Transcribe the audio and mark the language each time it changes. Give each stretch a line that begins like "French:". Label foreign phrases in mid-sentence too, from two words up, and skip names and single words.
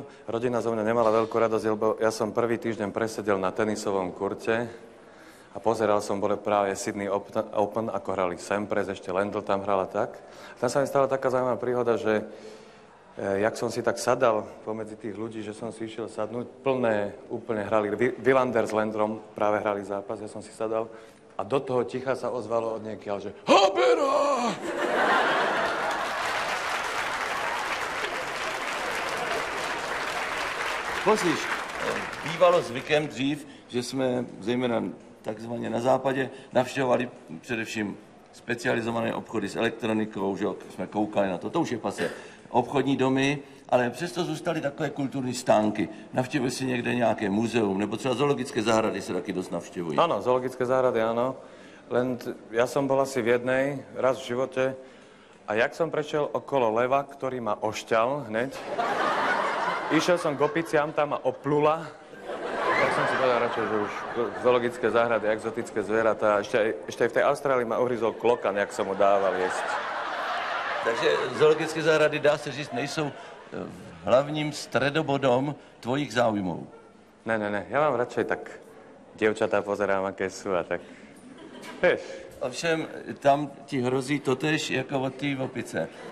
Slovak: Rodina zo mňa nemala veľkú radosť, lebo ja som prvý týždeň presedel na tenisovom kurte a pozeral som, boli práve Sydney Open, ako hrali Sampras, ešte Lendl tam hrala tak. Tam sa mi stala taká zaujímavá príhoda, že jak som si tak sadal pomedzi tých ľudí, že som si išiel sadnúť, úplne hrali, Wilander s Lendrom práve hrali zápas, ja som si sadal a do toho ticha sa ozvalo od niekiaľ, že Habera!
Czech: Poslyš, bývalo zvykem dřív, že jsme zejména takzvaně na západě navštěvovali především specializované obchody s elektronikou, že jsme koukali na to už je pase. Obchodní domy, ale přesto zůstaly takové kulturní stánky. Navštěvuje si někde nějaké muzeum, nebo třeba zoologické zahrady se taky dost navštěvují.
Slovak: Áno, zoologické záhrady, áno. Len ja som bol asi v jednej raz v živote a jak som prešiel okolo leva, ktorý ma ošťal hneď, išiel som k opiciam, tam ma oplula, tak som si povedal radšej, že už zoologické záhrady, exotické zvieratá, ešte aj v tej Austrálii ma uhryzol klokan, jak som mu dával jesť.
Czech: Takže zoologické zahrady, dá se říct, nejsou hlavním
Slovak: stredobodom tvojich záujmů. Ne, ja mám radšej tak dievčatá pozerám, aké sú a tak, vieš.
Czech: Ovšem, tam ti hrozí totéž jako od té opice.